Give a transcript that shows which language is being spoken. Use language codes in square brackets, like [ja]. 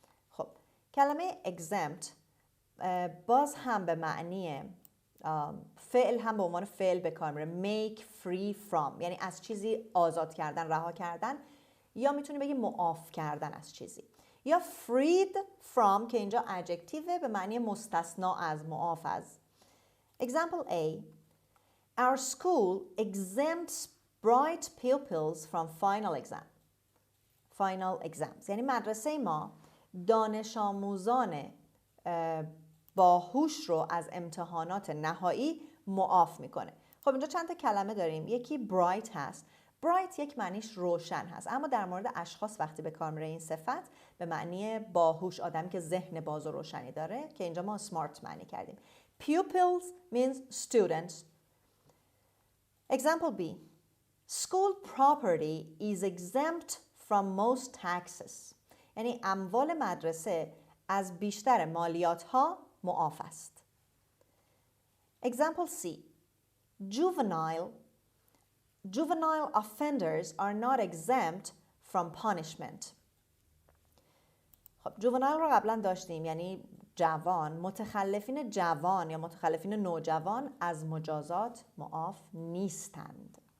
[fa] خب کلمه exempt باز هم به معنی فعل هم به عنوان فعل به کار میره. [en] make free from [fa] یعنی از چیزی آزاد کردن، رها کردن، یا میتونی بگی معاف کردن از چیزی. یا [en] freed from [fa] که اینجا adjective به معنی مستثنا از، معاف از. [en] Example A. Our school exempts bright pupils from final exams. [fa] یعنی مدرسه ما دانش آموزان باهوش رو از امتحانات نهایی معاف میکنه. خب اینجا چند تا کلمه داریم. یکی bright هست. bright یک معنیش روشن هست، اما در مورد اشخاص وقتی به کار میره این صفت به معنی باهوش، آدمی که ذهن باز و روشنی داره، که اینجا ما smart معنی کردیم. [en] pupils means students. Example B. School property is exempt from most taxes. [fa] یعنی اموال مدرسه از بیشتر مالیات ها معاف است. [en] Example C. Juvenile offenders are not exempt from punishment. [fa] خب juvenile رو قبلا داشتیم، یعنی جوان. متخلفین جوان یا متخلفین نوجوان از مجازات معاف نیستند.